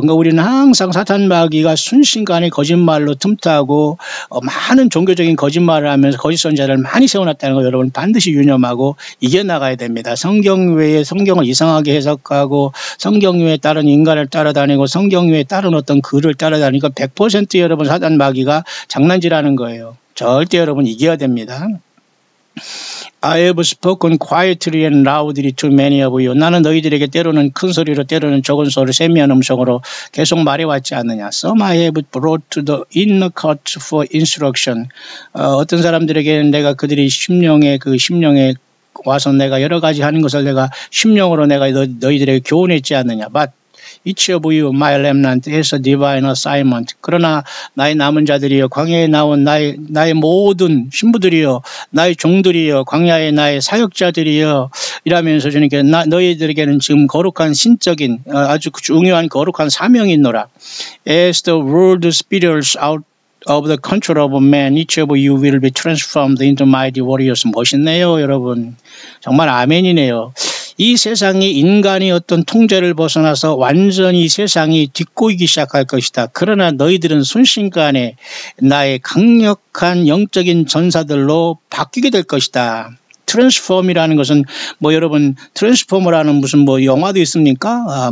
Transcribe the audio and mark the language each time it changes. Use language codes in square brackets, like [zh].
[ko] 그러니까 우리는 항상 사탄마귀가 순식간에 거짓말로 틈타고 많은 종교적인 거짓말을 하면서 거짓 선지자를 많이 세워놨다는 거 여러분 반드시 유념하고 이겨나가야 됩니다. 성경 외에 성경을 이상하게 해석하고 성경 외에 다른 인간을 따라다니고 성경 외에 다른 어떤 글을 따라다니니까 100% 여러분 사탄마귀가 장난질하는 거예요. 절대 여러분 이겨야 됩니다. [en] I have spoken quietly and loudly to many of you. [ko] 나는 너희들에게 때로는 큰 소리로 때로는 적은 소리로 세미한 음성으로 계속 말해왔지 않느냐. [en] Some I have brought to the inner court for instruction. [ko] 어떤 사람들에게는 내가 그들이 심령에 와서 내가 여러 가지 하는 것을 내가 심령으로 내가 너희들에게 교훈했지 않느냐. [en] But each of you, my remnant, has a divine assignment. [ko] 그러나 나의 남은 자들이여 광야에 나온 나의 모든 신부들이여 나의 종들이여 광야의 나의 사역자들이여 이라면서 주님께 너희들에게는 지금 거룩한 신적인 아주 중요한 거룩한 사명이 있노라. [en] As the world spirits out of the control of man, each of you will be transformed into mighty warriors. [ko] 멋있네요, 여러분. 정말 아멘이네요. 이 세상이 인간의 어떤 통제를 벗어나서 완전히 세상이 뒷꼬이기 시작할 것이다. 그러나 너희들은 순식간에 나의 강력한 영적인 전사들로 바뀌게 될 것이다. 트랜스폼이라는 것은 뭐 여러분 트랜스포머라는 무슨 뭐 영화도 있습니까?